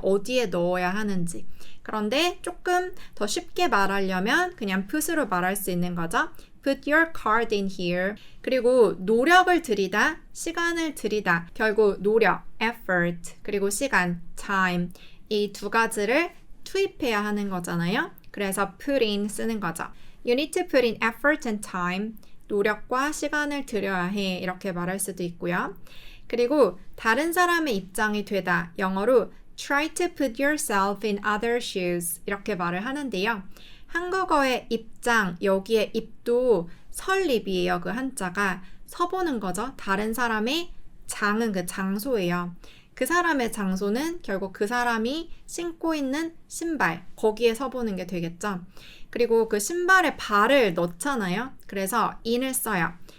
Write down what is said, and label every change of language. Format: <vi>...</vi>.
<ko>어디에 넣어야 하는지. 그런데 조금 더 쉽게 말하려면 그냥 put으로 말할 수 있는 거죠.</ko> <en>Put your card in here.</en> <ko>그리고 노력을 들이다, 시간을 들이다. 결국 노력, effort, 그리고 시간, time. 이 두 가지를 투입해야 하는 거잖아요. 그래서 put in 쓰는 거죠.</ko> <en>You need to put in effort and time.</en> <ko>노력과 시간을 들여야 해. 이렇게 말할 수도 있고요. 그리고 다른 사람의 입장이 되다.</ko> <en>영어로 try to put yourself in other shoes.</en> <ko>이렇게 말을 하는데요. 한국어의 입장, 여기에 입도 설입이에요. 그 한자가 서보는 거죠. 다른 사람의 장은 그 장소예요. 그 사람의 장소는 결국 그 사람이 신고 있는 신발, 거기에 서보는 게 되겠죠. 그리고 그 신발에 발을 넣잖아요. 그래서 in을 써요.</ko>